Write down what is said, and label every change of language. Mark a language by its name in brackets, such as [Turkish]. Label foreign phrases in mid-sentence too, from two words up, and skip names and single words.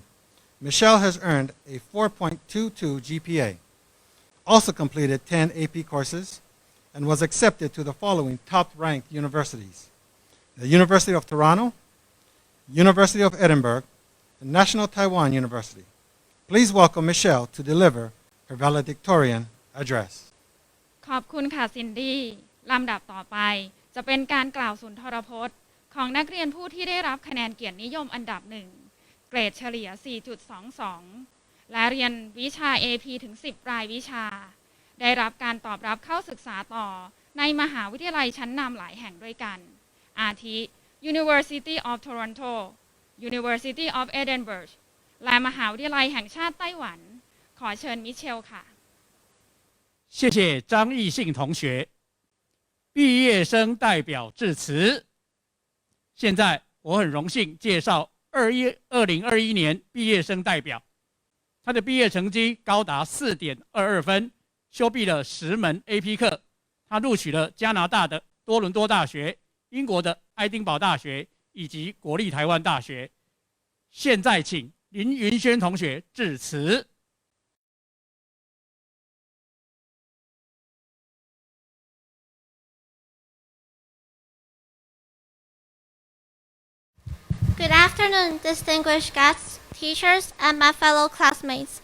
[English] Michelle has earned a 4.22 GPA, also completed 10 AP courses, and was accepted to the following top-ranked universities: the University of Toronto, University of Edinburgh, and National Taiwan University. Please welcome Michelle to deliver her valedictorian address. [Thai] ขอบคุณค่ะซินดี้ลำดับต่อไปจะเป็นการกล่าวสุนทรพจน์ของนักเรียนผู้ที่ได้รับคะแนนเกียรตินิยมอันดับ1เกรดเฉลี่ย 4.22 และเรียนวิชา AP ถึง 10 รายวิชาได้รับการตอบรับเข้าศึกษาต่อในมหาวิทยาลัยชั้นนำหลายแห่งด้วยกันอาทิ University of Toronto University of Edinburgh และมหาวิทยาลัยแห่งชาติไต้หวันขอเชิญมิเชลค่ะ [Chinese] 谢谢张义信同学，毕业生代表致辞。现在我很荣幸介绍2021年毕业生代表，他的毕业成绩高达4.22分，修毕了10门 AP 课。他录取了加拿大的多伦多大学、英国的爱丁堡大学以及国立台湾大学。现在请林云轩同学致辞。 [English] Good afternoon, distinguished guests, teachers, and my fellow classmates.